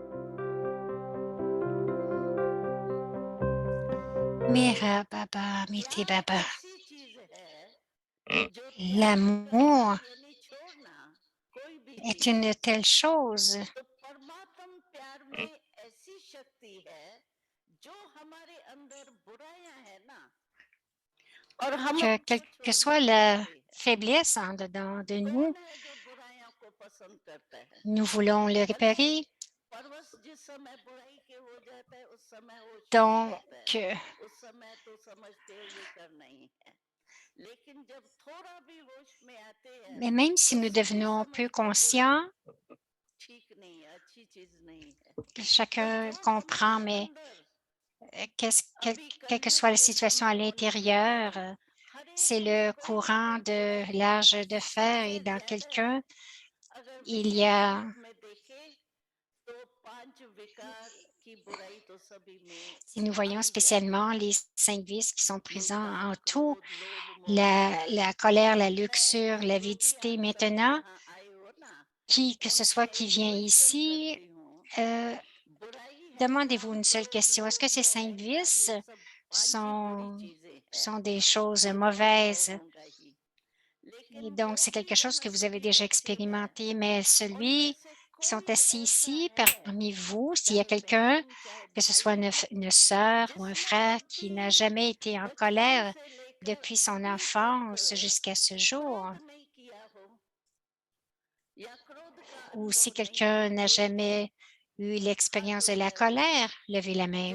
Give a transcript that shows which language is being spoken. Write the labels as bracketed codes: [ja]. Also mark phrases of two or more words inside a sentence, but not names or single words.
[hi] मेरा बाबा, मीठा बाबा. ऐसी चीज है कि जो त्याग [fr] L'amour [hi] करना यानी छोड़ना कोई भी [fr] est [hi] चीज [fr] une telle chose [hi] तो परमात्म प्यार में ऐसी शक्ति है जो हमारे अंदर बुराइयां है ना और हम [fr] que [hi] उनको [fr] quelle que [hi] छोड़ना [fr] soit la [hi] चाहते हैं [fr] faiblesse en dedans de nous, [hi] कौन है जो बुराइयां को पसंद करता है [fr] nous voulons le [hi] भले [fr] réparer. [hi] परवश जिस समय बुराई के हो जाता है उस समय होश नहीं [fr] Donc, [hi] रहता है उस समय तो समझते हैं ये करना ही है लेकिन जब थोड़ा भी होश में आते हैं [fr] mais même si [hi] तो [fr] nous [hi] सभी [fr] devenons peu [hi] समझते हैं बुराई [fr] conscients, [hi] ठीक नहीं है अच्छी चीज नहीं है [fr] que [hi] तो [fr] chacun [hi] जो [fr] comprend, [hi] हमारे [fr] mais [hi] अंदर [fr] quelle [hi] अभी [fr] que [hi] करने [fr] soit la [hi] के [fr] situation [hi] समय [fr] à [hi] होने के [fr] l'intérieur, [hi] कारण हर [fr] c'est [hi] एक में [fr] le [hi] कोई ना [fr] courant [hi] कोई [fr] de [hi] बुराई है [fr] l'âge de fer [hi] सबसे [fr] et dans [hi] ज्यादा [fr] quelqu'un, [hi] अगर [fr] il y [hi] विशेष [fr] a, [hi] रूप में देखें तो 5 विकार की बुराई तो सभी में [fr] si nous [hi] आ [fr] voyons [hi] ही जाती [fr] spécialement [hi] है [fr] les 5 vices qui sont présents [hi] मूर्खता [fr] en tout, [hi] क्रोध लोभ मोह मद [fr] la colère, la [hi] मैं [fr] luxure, [hi] जो भी [fr] l'avidité [hi] आप सभी [fr] maintenant, [hi] यहाँ आए हो ना [fr] qui que ce [hi] उन [fr] soit [hi] पे [fr] qui vient [hi] क्वेश्चन [fr] ici, [hi] करती हूँ [fr] Demandez-vous une seule question. Est-ce que ces 5 vices sont des choses mauvaises? Et donc, c'est quelque chose que vous avez déjà expérimenté, mais celui qui sont assis ici parmi vous, s'il y a quelqu'un, que ce soit une sœur ou un frère qui n'a jamais été en colère depuis son enfance jusqu'à ce jour, ou si quelqu'un n'a jamais eu l'expérience de la colère, levez la main.